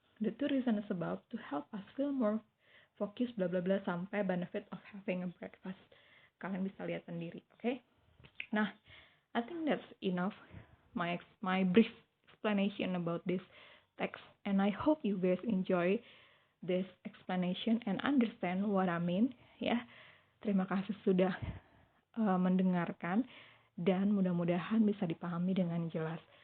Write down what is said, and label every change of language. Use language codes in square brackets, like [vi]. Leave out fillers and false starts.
[en] The two reasons about to help us feel more focused, bla bla bla, [id] sampai [en] benefit of having a breakfast. [id] Kalian bisa lihat sendiri, oke? [en] Nah, I think that's enough my brief explanation about this text, and I hope you guys enjoy this explanation and understand what I mean, ya. [id] Terima kasih sudah mendengarkan, dan mudah-mudahan bisa dipahami dengan jelas.